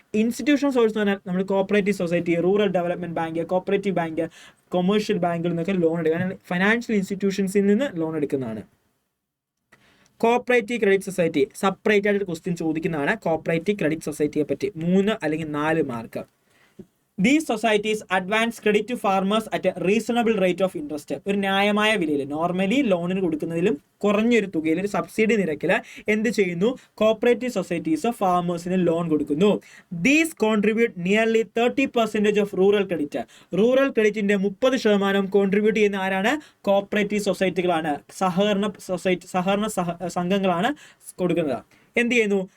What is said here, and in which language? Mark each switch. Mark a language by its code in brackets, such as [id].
[ml] Institutional source എന്ന് പറഞ്ഞാൽ നമ്മൾ cooperative society, rural development bank, cooperative bank, commercial ബാങ്കിൽ നിന്നൊക്കെ ലോൺ എടുക്കുക, ഫൈനാൻഷ്യൽ ഇൻസ്റ്റിറ്റ്യൂഷൻസിൽ നിന്ന് ലോൺ എടുക്കുന്നതാണ്. കോപ്പറേറ്റീവ് ക്രെഡിറ്റ് സൊസൈറ്റി സെപ്പറേറ്റ് ആയിട്ട് ക്വസ്റ്റ്യൻ ചോദിക്കുന്നതാണ്. കോപ്പറേറ്റീവ് ക്രെഡിറ്റ് സൊസൈറ്റിയെ പറ്റി 3 അല്ലെങ്കിൽ 4 mark. [en] These societies advance credit to farmers at a reasonable rate of interest. [ml] ഒരു ന്യായമായ വിലയിൽ, നോർമലി ലോണിന് കൊടുക്കുന്നതിലും കുറഞ്ഞൊരു തുകയിൽ, ഒരു സബ്സിഡി നിരക്കിൽ എന്ത് ചെയ്യുന്നു? കോപ്പറേറ്റീവ് സൊസൈറ്റീസ് ഫാമേഴ്സിന് ലോൺ കൊടുക്കുന്നു. [en] These contribute nearly 30% of rural credit. [ml] Rural ക്രെഡിറ്റിന്റെ 30% contribute ചെയ്യുന്ന ആരാണ്? കോപ്പറേറ്റീവ് സൊസൈറ്റികളാണ്, സഹകരണ സംഘങ്ങളാണ് കൊടുക്കുന്നത്. എന്ത് ചെയ്യുന്നു?